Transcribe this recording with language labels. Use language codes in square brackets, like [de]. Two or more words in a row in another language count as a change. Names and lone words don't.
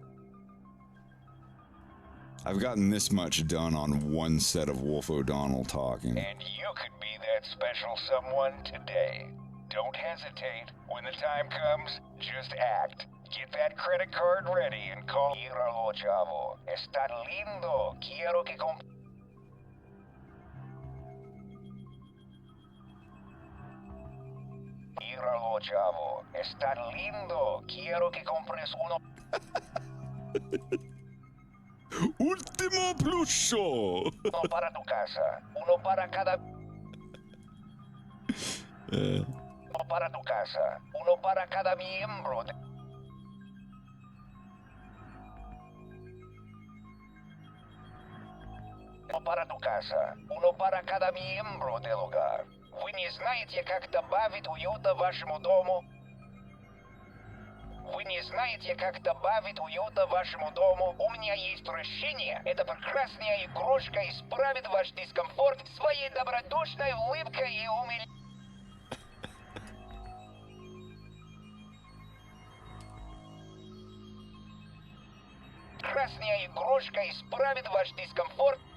[en] I've gotten this much done on one set of Wolf O'Donnell talking. And you could be that special someone today. Don't hesitate. When the time comes, just act. Get that credit card ready and call. [es] Míralo, chavo. Está lindo. Quiero que compres. Míralo, chavo. Está lindo. Quiero que compres uno. Último pluso. Uno para tu casa. Uno para cada. Uno para tu casa. Uno para cada miembro. Uno para tu casa. Uno para cada miembro del hogar. [ru] Вы не знаете, как добавить уюта вашему дому? Вы не знаете, как добавить уюта вашему дому? У меня есть решение. Эта прекрасная игрушка исправит ваш дискомфорт своей добродушной улыбкой и Прекрасная игрушка исправит ваш дискомфорт.